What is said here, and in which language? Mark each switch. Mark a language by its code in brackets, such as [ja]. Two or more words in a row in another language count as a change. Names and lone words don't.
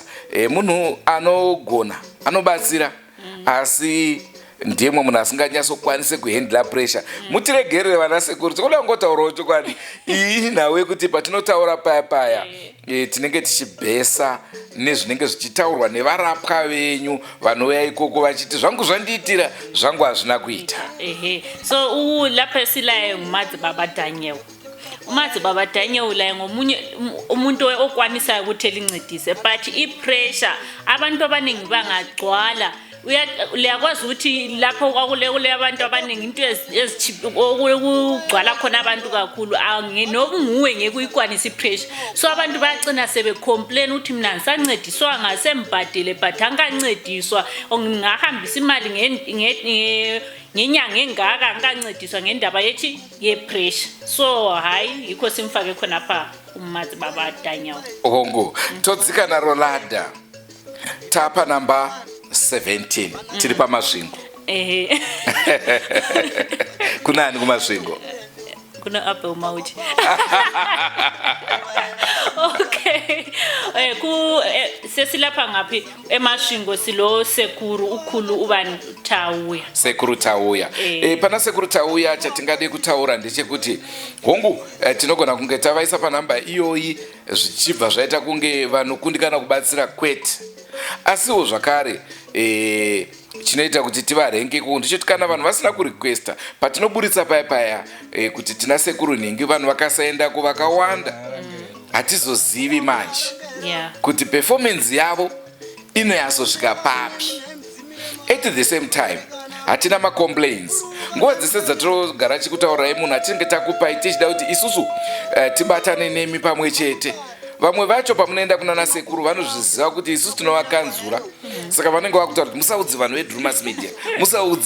[sn] Munhu anogona anobatsira asi ndiye mwe munhu asinganyatsokwanise kuhandla pressure. Mutiregerere vana sekuru tinoda kungotaurawo chokwadi iyi nawe kuti patinotaura paya tinenge tichibhesa nezvinenge zvichitaurwa nevarapwa venyu vanouya ikoko vachiti zvangu zvandiitira zvangu hazvina kuita. [nd] So lapha silaye ngumadzibaba Dhanyere. Umadzibaba Dhanyere la ngomunye umuntu okwanisayo ukuthi elincedise but ipressure abantu abaningi bangagcwala uyakwazi ukuthi lapho kwakule abantu abaningi into ezigcwala khona abantu kakhulu nokunguwe ngeke uyikwanise ipressure so abantu bayagcina sebecomplain ukuthi mina ngisancediswa ngasembhadile but angancediswa ngingahambisa imali ngenyanga engaka ngikancediswa ngendaba yethi yepressure so hayi yikho simfake khona pha umazi baba Danyawo [sn] hongo todzika na Rolanda tapa number 17 tiri pamasvingo kunani kumasvingo kuna apple mauti [nd] okay sesilapha ngaphi emasvingo silo sekuru ukhulu ubani Tauya [sn] sekuru Tauya pana sekuru Tauya chatingade kutaura ndechekuti hongu tinogona kunge tavaisa panhamba iyoyi zvichibva zvaita kunge vanokundikana kubatsira kwete asiwo zvakare chinoita kuti tivarenge ndichoti kana vanhu vasina kurequesta patinoburitsa paya kuti tina sekuru nhingi vanhu vakasaenda kuvakawanda hatizozivi manje kuti performance yavo inoyazosvika papi. [en] At the same time [sn] hatina macomplaints nguva dzese dzatinogara chikutaurirai munhu atinenge takupai tichida kuti isusu tibatane nemi pamwe chete. Vamwe vacho pamunoenda kunana sekuru vanozviziva kuti isusu tinovakanzura saka vanenge vakutaura kuti musaudze vanhu veDrewmas media musaudze